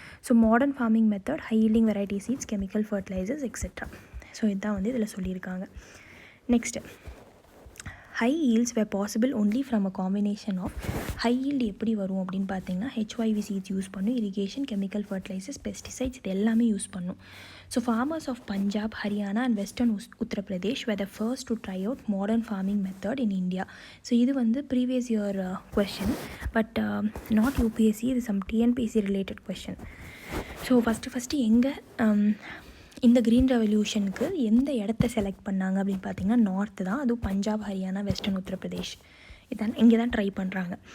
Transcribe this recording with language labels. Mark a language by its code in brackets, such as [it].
[en] So modern farming method, high yielding variety seeds, chemical fertilisers etcetera. So இதுதான் வந்து இதில் சொல்லியிருக்காங்க. Next, high yields were possible only from a combination of. [ta] High yield எப்படி வரும் அப்படின்னு பார்த்தீங்கன்னா, HYV சீட்ஸ் யூஸ் பண்ணும், இரிகேஷன், கெமிக்கல் ஃபர்டிலைசர்ஸ், பெஸ்டிசைட்ஸ் இது எல்லாமே யூஸ் பண்ணும். [en] So farmers of Punjab, Haryana and western Uttar Pradesh were the first to try out modern farming method in India. [ta] So இது வந்து previous year question, but not UPSC, இது some TNPSC related question. So first எங்கே இந்த green ரெவல்யூஷனுக்கு எந்த இடத்த select பண்ணாங்க அப்படின்னு பார்த்தீங்கன்னா நார்த்து தான், அதுவும் பஞ்சாப், ஹரியானா, வெஸ்டர்ன் உத்தரப்பிரதேஷ் இதான் இங்கே தான் ட்ரை பண்ணுறாங்க.